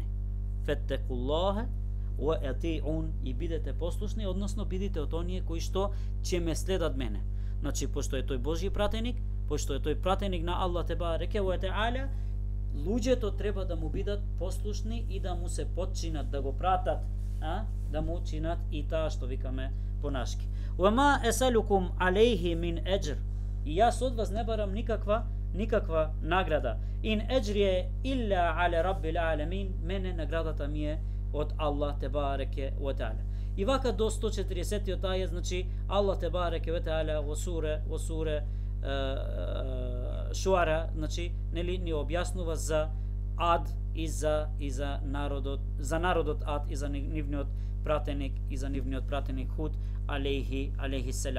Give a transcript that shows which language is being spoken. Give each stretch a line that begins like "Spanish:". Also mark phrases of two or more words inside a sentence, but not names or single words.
Arabic: "فاتقوا الله وأطيعون",
Macedonian: и бидете послушни, односно бидете од оние кои што ќе ме следат мене. Значи, пошто е тој Божји пратеник, пошто е тој пратеник на Аллах
Arabic: تبارك وتعالى,
Macedonian: луѓето треба да му бидат послушни и да му се подчинат, да го пратат, да му чинат и таа што викаме понашки.
Arabic: "وما أسألكم عليه من أجر",
Macedonian: и јас од вас не барам никаква награда.
Arabic: "إن أجري إلا على رب العالمين",
Macedonian: мене наградата ми е од Аллах
Arabic: تبارك وتعالى.
Macedonian: И вака до 140-тиот ајет, значи Аллах
Arabic: تبارك وتعالى
Macedonian: во суре Шуара, значи, нели ни објаснува за Ад и за народот Ад и за нивниот пратеник Худ
Arabic: عليه السلام.